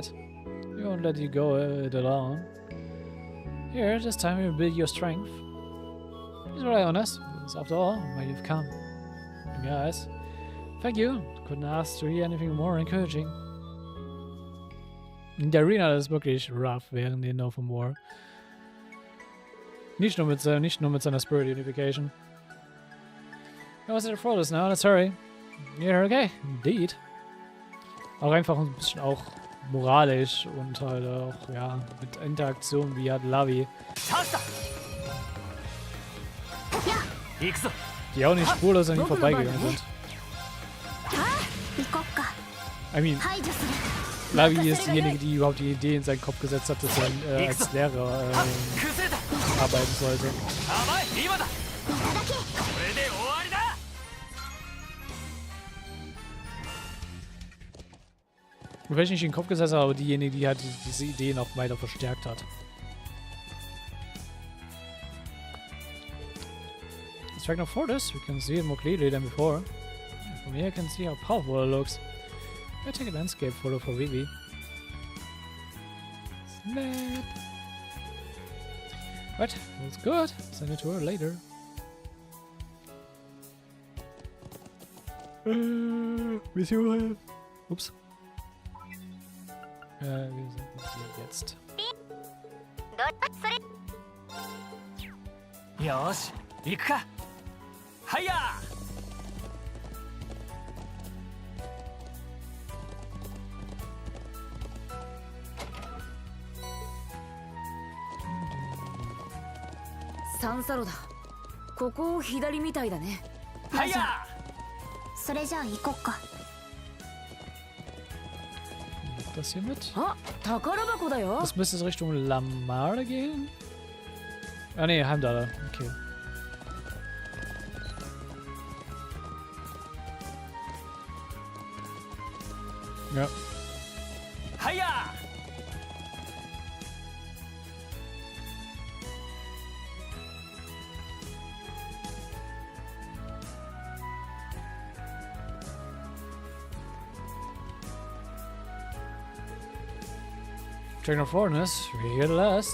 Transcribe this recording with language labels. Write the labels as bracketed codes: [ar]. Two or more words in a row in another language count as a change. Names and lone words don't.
[en] We won't let you go it alone. Here, this time we'll build your strength. Please rely on us. It's after all why you've come. And guys, thank you. Couldn't ask to hear anything more encouraging. [de] In der Arena ist wirklich rough während den Northern War. Nicht nur mit seiner Spirit Unification. [en] I was at the Frolis now, let's hurry. Yeah, okay, indeed. [de] Auch einfach ein bisschen auch moralisch und halt auch, ja, mit Interaktion wie hat Lavi. Die auch nicht spurlos an ihm vorbeigegangen sind. [en] I mean, [de] Lavi ist diejenige, die überhaupt die Idee in seinen Kopf gesetzt hat, dass er als Lehrer arbeiten sollte. Und vielleicht nicht in den Kopf gesetzt hat, aber diejenige, die halt diese Idee noch weiter verstärkt hat. [en] Let's track now for this. We can see it more clearly than before. From here I can see how powerful it looks. I'll take a landscape photo for Vivi. Snap! Right, that's good. Send it to her later. With you. Oops. [de] Wir sind hier jetzt. [ja] Yosh, 行くか。はいや。サンサロだ。ここを左みたいだね。はいや。それじゃあ行こっか。 [de] Das hier mit? [ja] あ、宝箱だよ。 [de] Das müsste es Richtung Lamar gehen? Ah ne, Heimdall. Okay. Ja. Hiya! [en] Checking our fortress, we're here at last.